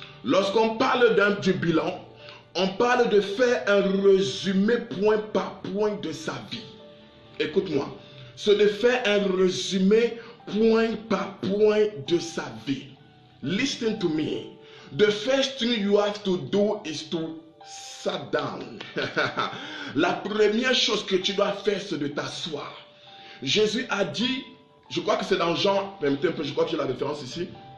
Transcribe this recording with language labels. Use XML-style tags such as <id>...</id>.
<fr>Lorsqu'on parle du bilan, on parle de faire un résumé point par point de sa vie. Écoute-moi, c'est de faire un résumé point par point de sa vie.</fr> <en>Listen to me. The first thing you have to do is to sit down.</en> <fr>La première chose que tu dois faire, c'est de t'asseoir. Jésus a dit, je crois que c'est dans Jean, permettez un peu, je crois que j'ai la référence ici.</fr>